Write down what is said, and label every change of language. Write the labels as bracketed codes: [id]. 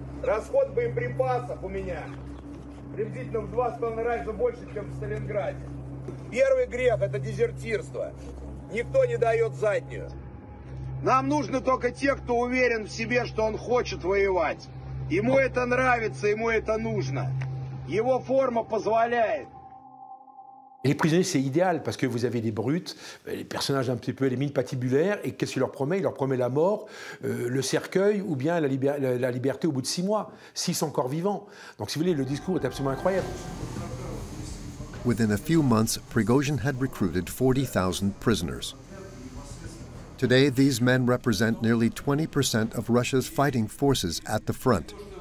[ru] Расход боеприпасов у меня приблизительно в 2,5 раза больше, чем в Сталинграде. Первый грех – это дезертирство. Никто не дает заднюю. Нам нужны только те, кто уверен в себе, что он хочет воевать. Ему это нравится, ему это нужно. Его форма позволяет. [fr] Et les prisonniers, c'est idéal parce que vous avez des brutes, les personnages un petit peu les mines patibulaires, et qu'est-ce qu'il leur promet? Il leur promet la mort, le cercueil ou bien la liberté au bout de 6 mois, s'ils sont encore vivants. Donc si vous voulez, le discours est absolument incroyable. [en] Within a few months, Prigozhin had recruited 40,000 prisoners. Today, these men represent nearly 20% of Russia's fighting forces at the front.